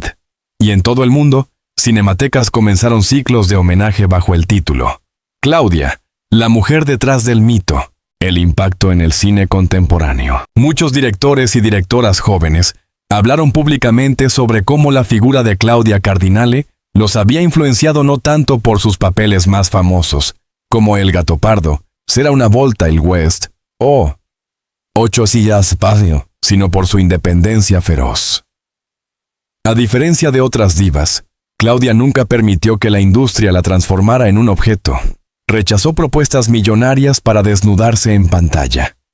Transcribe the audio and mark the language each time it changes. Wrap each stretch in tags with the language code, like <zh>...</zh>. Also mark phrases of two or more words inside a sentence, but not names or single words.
<es>Y en todo el mundo, cinematecas comenzaron ciclos de homenaje bajo el título Claudia, la mujer detrás del mito, el impacto en el cine contemporáneo. Muchos directores y directoras jóvenes hablaron públicamente sobre cómo la figura de Claudia Cardinale los había influenciado no tanto por sus papeles más famosos, como El Gattopardo, Será una volta il West o Ocho sillas espacio, sino por su independencia feroz. A diferencia de otras divas, Claudia nunca permitió que la industria la transformara en un objeto. Rechazó propuestas millonarias para desnudarse en pantalla.</es>